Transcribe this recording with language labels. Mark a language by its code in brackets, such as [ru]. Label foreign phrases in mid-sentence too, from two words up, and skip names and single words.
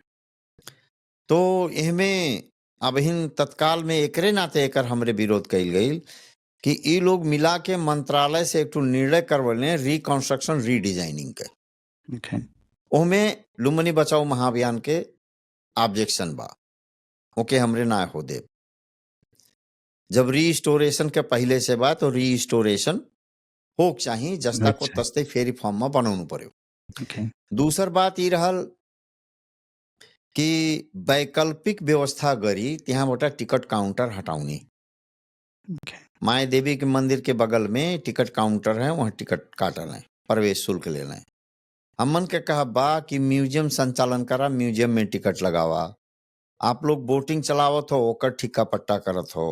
[bho] तो इहमें अबहिन तत्काल में एकरे नाते एकर हमरे विरोध कइल गईल कि ई लोग मिला के मंत्रालय से एक ठो निर्णय करवले [en] reconstruction redesigning [bho] के। ओके ओमे लुम्बिनी बचाओ महाअभियान के ऑब्जेक्शन बा, ओके हमरे ना हो दे। जब रीस्टोरेशन के पहले से बा तो रीस्टोरेशन होक चाहिए, [ne] जस्ता को [bho] अच्छा [ne] तस्ते फेरी फॉर्म में बनाउनु पर्यो। ओके [bho] दूसर बात ई रहल कि [ne] वैकल्पिक व्यवस्था गरी त्यहाँबाट टिकट काउंटर हटाउनी। ओके [bho] माया देवी के मंदिर के बगल में टिकट काउंटर है, वहाँ टिकट काटल है, प्रवेश शुल्क ले लें। हमन के कहा बा कि म्यूजियम संचालन करा, म्यूजियम में टिकट लगावा। आप लोग बोटिंग चलावत हो, ओकर ठिक्का पट्टा करत हो।